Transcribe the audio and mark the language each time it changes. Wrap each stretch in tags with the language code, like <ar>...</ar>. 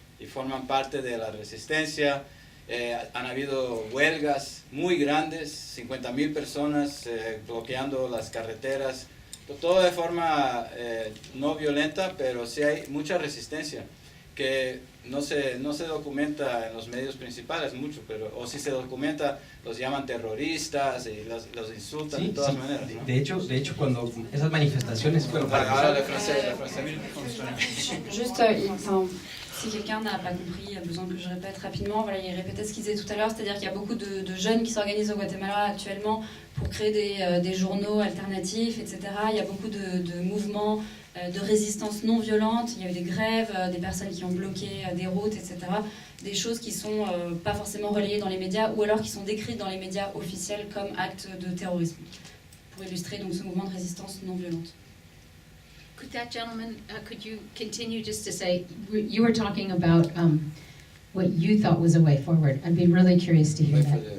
<es>Y forman parte de la resistencia. Han habido huelgas muy grandes, 50,000 personas bloqueando las carreteras, todo de forma no violenta, pero sí hay mucha resistencia que no se documenta en los medios principales mucho, pero o si se documenta los llaman terroristas y los insultan de todas maneras, ¿no? De hecho, cuando esas manifestaciones fueron Ahora le francés.</es> <fr>Juste, si quelqu'un n'a pas compris, il y a besoin que je répète rapidement. Voilà, il répétait ce qu'il disait tout à l'heure, c'est-à-dire qu'il y a beaucoup de jeunes qui s'organisent au Guatemala actuellement pour créer des journaux alternatifs, etc. Il y a beaucoup de mouvements de résistance non violente. Il y a eu des grèves, des personnes qui ont bloqué des routes, etc. Des choses qui sont pas forcément relayées dans les médias ou alors qui sont décrites dans les médias officiels comme actes de terrorisme. Pour illustrer donc ce mouvement de résistance non violente.</fr> <en>Could that gentleman, could you continue just to say, you were talking about what you thought was a way forward. I'd be really curious to hear that.</en>